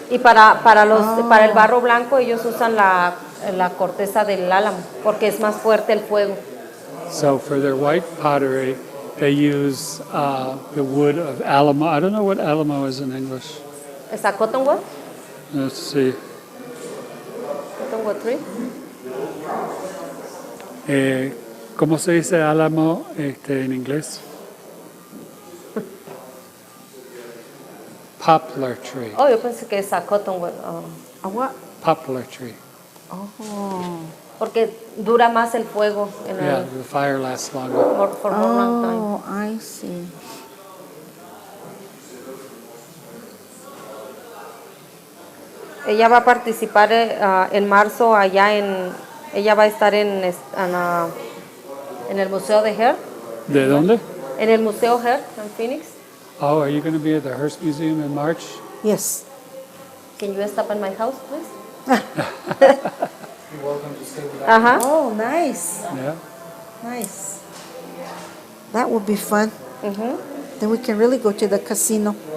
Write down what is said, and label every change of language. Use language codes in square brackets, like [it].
[es] Y para el barro blanco ellos usan la corteza del álamo porque es más fuerte el fuego. [en] So for their white pottery, they use the wood of alamo. I don't know what alamo is in English. ¿Es a cottonwood? Let's see. Cottonwood tree. [es] ¿Cómo se dice álamo en inglés? [en] Poplar tree. [es] Oh, yo pensé que es a cottonwood. [en] A what? Poplar tree. Oh. [es] Porque dura más el fuego en [en] Yeah, [es] el [en] the fire lasts longer. for more long time. Oh, I see. [es] Ella va a participar en marzo allá ella va a estar en el Museo de Hearth, ¿De dónde? en el Museo Hearth en Phoenix. [en] Oh, are you going to be at the Hearst Museum in March? Yes. Can you stop at my house, please? You're welcome to stay with us. Ajá. Oh, nice. Yeah. Nice. That would be fun. Then we can really go to the casino.